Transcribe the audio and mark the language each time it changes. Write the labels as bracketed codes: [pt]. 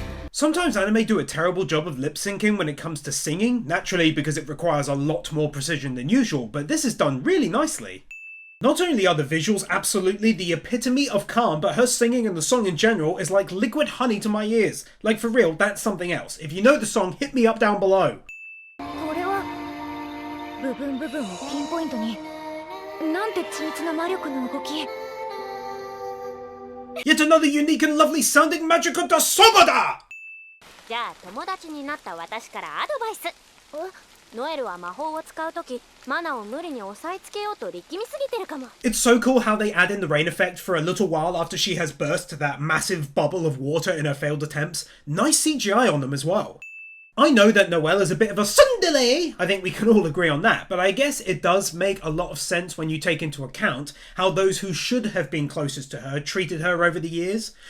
[en] Sometimes anime do a terrible job of lip syncing when it comes to singing, naturally because it requires a lot more precision than usual, but this is done really nicely. Not only are the visuals absolutely the epitome of calm, but her singing and the song in general is like liquid honey to my ears. Like for real, that's something else. If you know the song, hit me up down below. [ja] これは部分部分をピンポイントになんて緻密な魔力の動き。 [en] Yet another unique and lovely sounding magical Dasomada! [ja] じゃあ友達になった私からアドバイス。ノエルは魔法を使うときマナを無理に押さえつけようと力みすぎてるかも。 [en] It's so cool how they add in the rain effect for a little while after she has burst that massive bubble of water in her failed attempts. Nice CGI on them as well. I know that Noelle is a bit of a tsundere, I think we can all agree on that, but I guess it does make a lot of sense when you take into account how those who should have been closest to her treated her over the years.